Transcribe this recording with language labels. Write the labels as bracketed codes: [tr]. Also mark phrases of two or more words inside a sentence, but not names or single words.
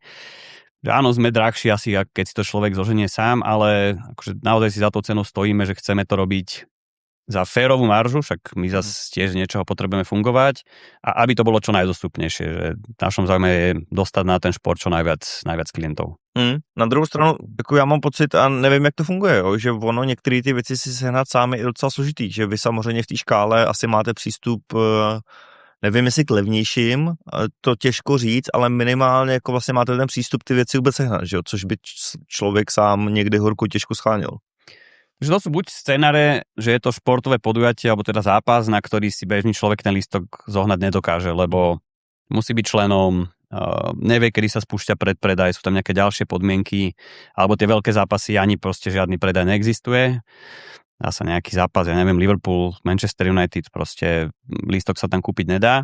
[sk] Že áno, sme drahší asi, keď si to človek zoženie sám, ale akože naozaj si za tou cenou stojíme, že chceme to robiť za férovú maržu, však my zase tiež z niečoho potrebujeme fungovať a aby to bolo čo najdostupnejšie, že v našom záujme je dostať na ten šport čo najviac klientov. [cs] Na druhou stranu, jako já mám pocit a nevím, jak to funguje, jo, že ono některé ty věci si sehnat sám je docela složitý, že vy samozřejmě v té škále asi máte přístup, nevím, jestli k levnějším, to těžko říct, ale minimálně jako vlastně máte ten přístup ty věci vůbec sehnat, že jo, což by člověk sám někdy horko těžko scháněl. [sk] Že to sú buď scenáre, že je to športové podujatie, alebo teda zápas, na ktorý si bežný človek ten lístok zohnať nedokáže, lebo musí byť členom, nevie, kedy sa spúšťa predpredaj, sú tam nejaké ďalšie podmienky, alebo tie veľké zápasy ani proste žiadny predaj neexistuje. Dá sa nejaký zápas, ja neviem, Liverpool, Manchester United, proste lístok sa tam kúpiť nedá.